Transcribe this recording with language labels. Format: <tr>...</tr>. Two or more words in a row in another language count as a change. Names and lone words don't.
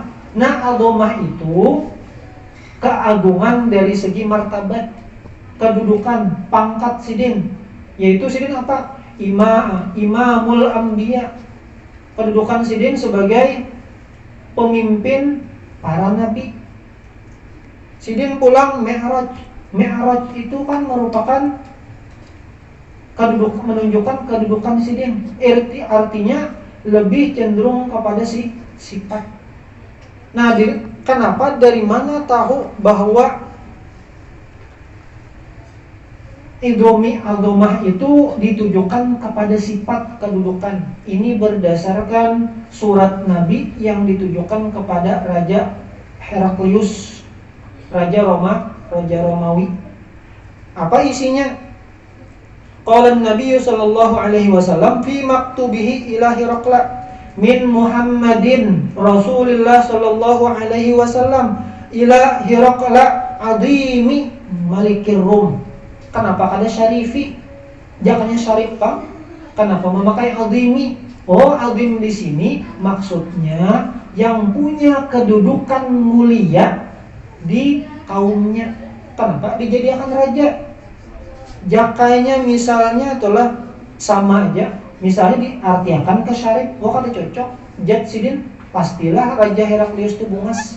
<bjn>Nah, azomah itu keagungan dari segi martabat, kedudukan, pangkat sidin. Yaitu sidin apa?</bjn> <ar>إمام الأنبياء.</ar> <bjn>Kedudukan sidin sebagai pemimpin para nabi. Sidin pulang Mi'raj. Mi'raj itu kan merupakan menunjukkan kedudukan sidin.</bjn> <id>Artinya lebih cenderung kepada sifat. Nah, kenapa, dari mana tahu bahwa</id> <ar>عظيم عظمة</ar> <id>itu ditujukan kepada sifat kedudukan? Ini berdasarkan surat Nabi yang ditujukan kepada Raja Heraklius, Raja Romawi. Apa isinya?</id> <ar>قال النبي صلى الله عليه وسلم في مكتوبه إلى هرقل من محمد رسول الله صلى الله عليه وسلم إلى هرقل عظيم ملك الروم.</ar> <bjn>Kenapa kada syarifi? Jangannya syarif, Pak.</bjn> <id>Kenapa memakai adhimi? Adhim di sini maksudnya yang punya kedudukan mulia di kaumnya. Kenapa dijadikan raja?</id> <bjn>Jakainya misalnya itulah sama aja. Misalnya diartiakan ke syarif, kada cocok. Zat sidin, pastilah Raja Heraklius itu bungas.</bjn>